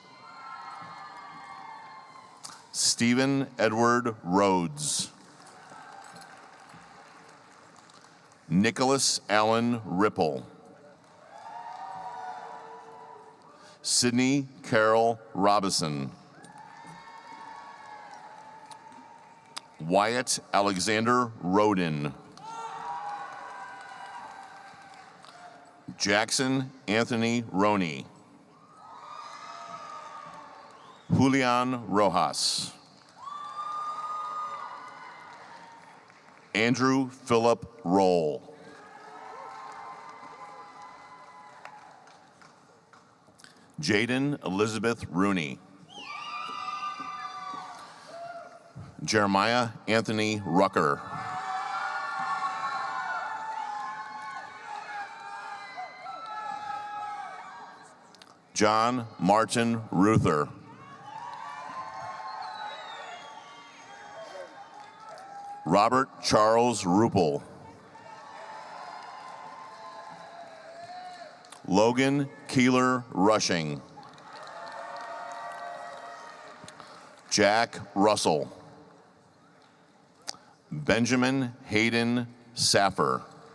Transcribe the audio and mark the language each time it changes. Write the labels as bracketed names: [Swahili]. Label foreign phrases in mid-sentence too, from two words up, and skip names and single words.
[English] Stephen Edward Rhodes. Nicholas Allen Ripple. Sydney Carol Robison. Wyatt Alexander Roden. Jackson Anthony Roney. Julian Rojas. Andrew Philip Roll. Jaden Elizabeth Rooney. Jeremiah Anthony Rucker. John Martin Ruther. Robert Charles Ruppel. Logan Keeler Rushing. Jack Russell. Benjamin Hayden Saffer.